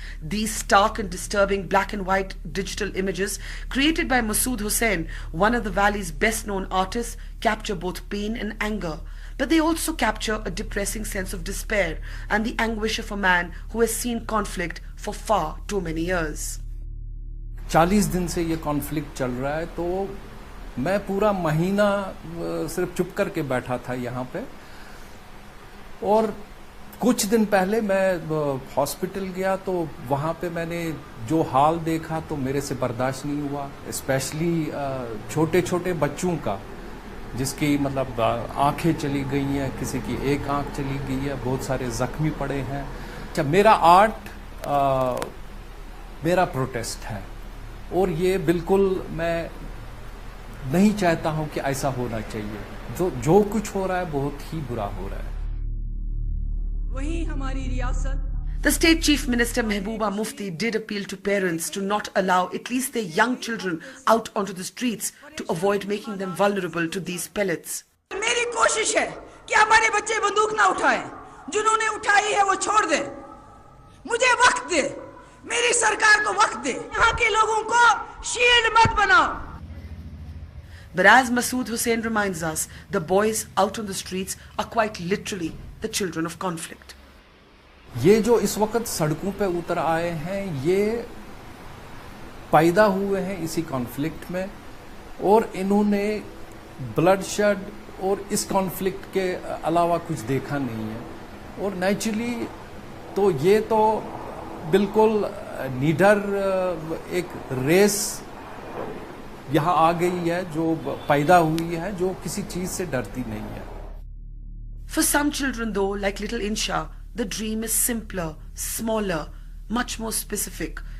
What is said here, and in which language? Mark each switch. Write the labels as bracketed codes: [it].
[en] These stark and disturbing black and white digital images created by Masood Hussain, one of the valley's best known artists, capture both pain and anger. But they also capture a depressing sense of despair and the anguish of a man who has seen conflict for far too many years. [hi] 40 दिन से ये conflict चल रहा है, तो मैं पूरा महीना सिर्फ चुप करके बैठा था यहाँ पे। और कुछ दिन पहले मैं हॉस्पिटल गया तो वहाँ पे मैंने जो हाल देखा तो मेरे से बर्दाश्त नहीं हुआ। स्पेशली छोटे छोटे बच्चों का, जिसकी मतलब आंखें चली गई हैं, किसी की एक आंख चली गई है, बहुत सारे जख्मी पड़े हैं। अच्छा, मेरा आर्ट मेरा प्रोटेस्ट है और ये बिल्कुल मैं नहीं चाहता हूं कि ऐसा होना चाहिए। जो कुछ हो रहा है बहुत ही बुरा हो रहा है। वहीं हमारी रियासत [en] The State Chief Minister Mehbooba Mufti did appeal to parents to not allow at least their young children out onto the streets to avoid making them vulnerable to these pellets. [hi] मेरी कोशिश है कि हमारे बच्चे बंदूक ना उठाएं, जिन्होंने उठाई है वो छोड़ दे, मुझे वक्त दे, मेरी सरकार को वक्त दे, यहाँ के लोगों को शील्ड मत बनाओ. [en] But as Masood Hussain reminds us, the boys out on the streets are quite literally the children of conflict. [hi] ये जो इस वक्त सड़कों पे उतर आए हैं, ये पैदा हुए हैं इसी कॉन्फ्लिक्ट में, और इन्होंने ब्लडशेड और इस कॉन्फ्लिक्ट के अलावा कुछ देखा नहीं है. और नेचुरली तो ये तो बिल्कुल निडर एक रेस यहाँ आ गई है, जो पैदा हुई है, जो किसी चीज से डरती नहीं है. [en] For some children though, like little Insha, the dream is simpler, smaller, much more specific.